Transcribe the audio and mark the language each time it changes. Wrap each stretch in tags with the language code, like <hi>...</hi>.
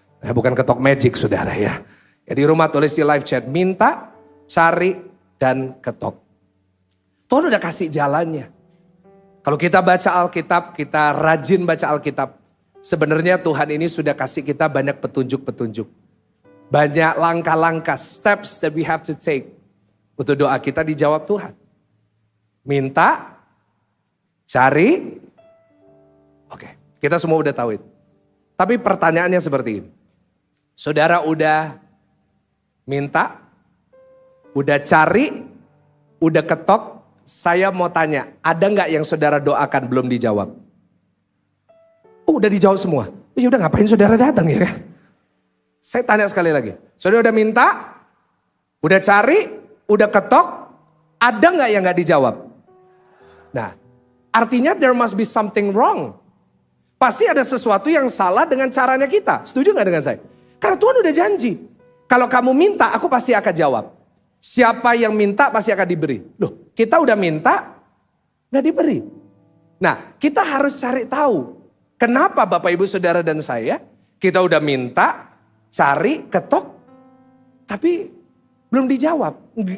<id>Bukan ketok magic saudara ya. Ya di rumah tulis di live chat. Minta, cari, dan ketok. Tuhan udah kasih jalannya. Kalau kita baca Alkitab, kita rajin baca Alkitab. Sebenarnya Tuhan ini sudah kasih kita banyak petunjuk-petunjuk. Banyak langkah-langkah,</id> <en>steps that we have to take.</en> <id>Untuk doa kita dijawab Tuhan. Minta, cari. Oke, kita semua udah tahu itu. Tapi pertanyaannya seperti ini. Saudara udah minta, udah cari, udah ketok. Saya mau tanya, ada gak yang saudara doakan belum dijawab? Udah dijawab semua. Ya udah ngapain saudara datang ya kan? Saya tanya sekali lagi. Saudara udah minta? Udah cari? Udah ketok? Ada nggak yang nggak dijawab? Nah, artinya</id> <en>there must be something wrong.</en> <id>Pasti ada sesuatu yang salah dengan caranya kita. Setuju nggak dengan saya? Karena Tuhan udah janji. Kalau kamu minta, aku pasti akan jawab. Siapa yang minta pasti akan diberi. Loh, kita udah minta, nggak diberi. Nah, kita harus cari tahu. Kenapa Bapak Ibu Saudara dan saya, kita udah minta, cari, ketok, tapi belum dijawab.</id>